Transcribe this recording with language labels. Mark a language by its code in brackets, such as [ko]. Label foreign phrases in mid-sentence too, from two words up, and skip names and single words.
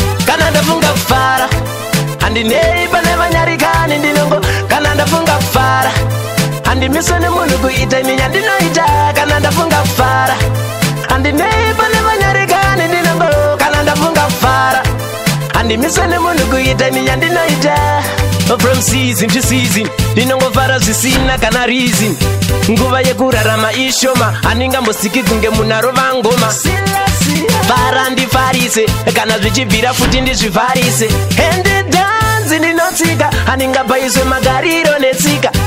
[sn] Kana ndafunga kufara, handinei pane vanyarikani ndinongo. Kana ndafunga kufara, handimiswe nemunhu kuita ini yandinoita. Kana ndafunga kufara, handinei pane vanyarikani ndinongo. Kana ndafunga kufara, handimiswe nemunhu kuita ini yandinoita. [en] From season to season, [sn] ndinongofara zvisina kana reason. Nguva yekurarama ishoma, handingambosiki kunge munhu arova ngoma. Fara ndifarise, kana zvichibvira futi ndizvivharise. Hende dhanzi ndinotsika, handingapaiswe magariro netsika.